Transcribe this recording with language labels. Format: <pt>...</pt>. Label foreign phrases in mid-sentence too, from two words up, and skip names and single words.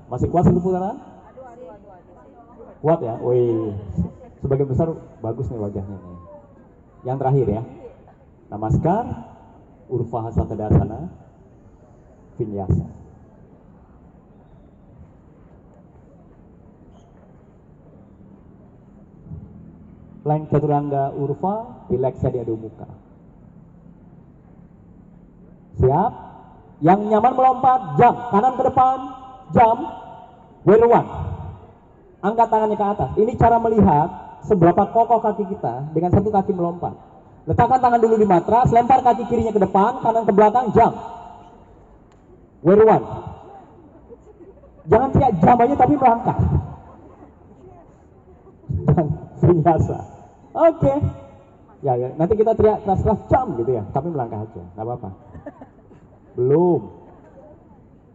<id>Masih kuat 1 putaran? Kuat ya? Wih, sebagian besar bagus nih wajahnya nih. Yang terakhir ya. Namaskar, Urvahasa Tadasana, Vinyasa. Plank, chaturanga, urva, relaxa di adho mukha. Siap? Yang nyaman melompat, jump. Kanan ke depan, jump. Warrior One. Angkat tangannya ke atas. Ini cara melihat seberapa kokoh kaki kita dengan 1 kaki melompat. Letakkan tangan dulu di matras, lempar kaki kirinya ke depan, kanan ke belakang, jump. Warrior One. Jangan teriak jump aja tapi melangkah. Vinyasa. Oke. Ya, nanti kita teriak keras-keras jump gitu ya, tapi melangkah aja, nggak apa-apa.</id>